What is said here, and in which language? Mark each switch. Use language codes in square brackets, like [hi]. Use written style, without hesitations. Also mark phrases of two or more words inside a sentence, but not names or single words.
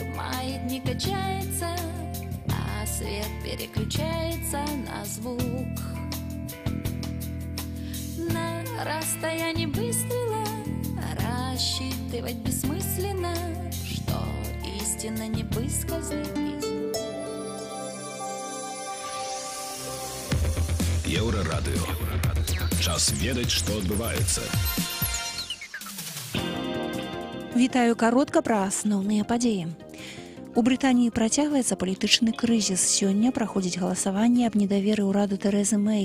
[ru] маятник качается, а свет переключается на звук. На расстоянии выстрела рассчитывать бессмысленно, что истина не выскользнет из рук. [be] Еўрарадыё. Час ведаць, што адбываецца. Вітаю каротка пра асноўныя падзеі. У Брытаніі працягваецца палітычны крызіс. Сёння праходзіць галасаванне аб недаверы ўраду Тэрэзы Мэй.